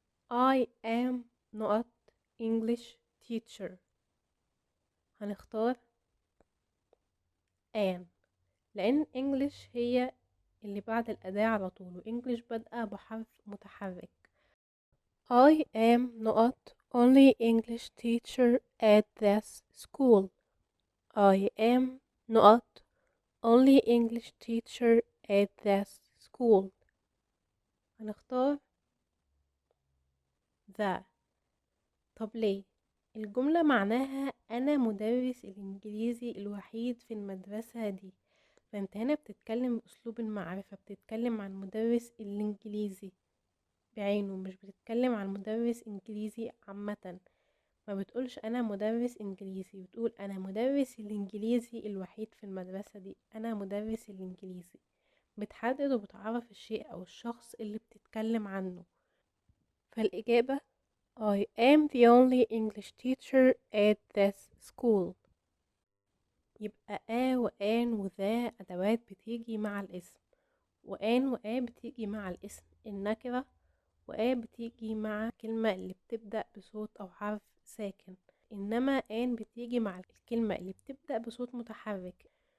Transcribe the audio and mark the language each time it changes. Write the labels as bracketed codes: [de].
[en] I am not English teacher. [ar] هنختار an، لأن English هي اللي بعد الأداة على طول، و English بادئة بحرف متحرك. [en] I am not only English teacher at this school. I am not only English teacher at this school. [ar] هنختار the. طب ليه؟ الجملة معناها أنا مدرس الإنجليزي الوحيد في المدرسة دي، فأنت هنا بتتكلم بأسلوب المعرفة، بتتكلم عن مدرس الإنجليزي بعينه، مش بتتكلم عن مدرس إنجليزي عامة. ما بتقولش أنا مدرس إنجليزي، بتقول أنا مدرس الإنجليزي الوحيد في المدرسة دي، أنا مدرس الإنجليزي. بتحدد وبتعرف الشيء أو الشخص اللي بتتكلم عنه. فالإجابة [en] I am the only English teacher at this school. [ar] يبقى وآن وذا أدوات بتيجي مع الاسم، وآن بتيجي مع الاسم النكرة، بتيجي مع الكلمة اللي بتبدأ بصوت أو حرف ساكن، إنما بتيجي مع الكلمة اللي بتبدأ بصوت متحرك،